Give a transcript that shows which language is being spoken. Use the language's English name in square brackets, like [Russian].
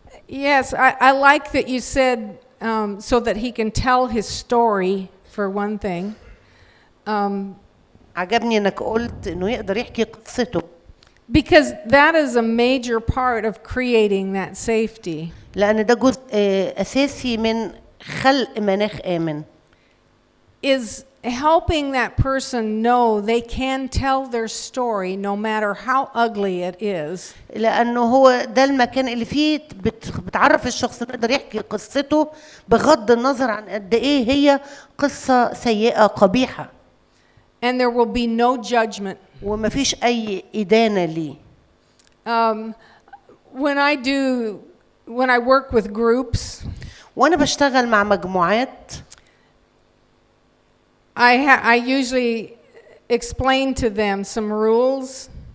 [English] Yes, I like that you said so that he can tell his story for one thing. [Arabic] عجبني إنك قلت إنه يقدر يحكي قصته. [English] Because that is a major part of creating that safety. [Arabic] لأن ده جزء أساسي من خلق مناخ آمن. [English] Is helping that person know they can tell their story no matter how ugly it is. [Arabic] لأنه هو ده المكان اللي فيه بتعرف الشخص إنه يقدر يحكي قصته بغض النظر عن قد إيه هي قصة سيئة قبيحة. [English] And there will be no judgment. [Arabic] وما فيش أي إدانة ليه. [English] Um, when I work with groups, [Arabic] وانا بشتغل مع مجموعات [English] I usually explain to them some rules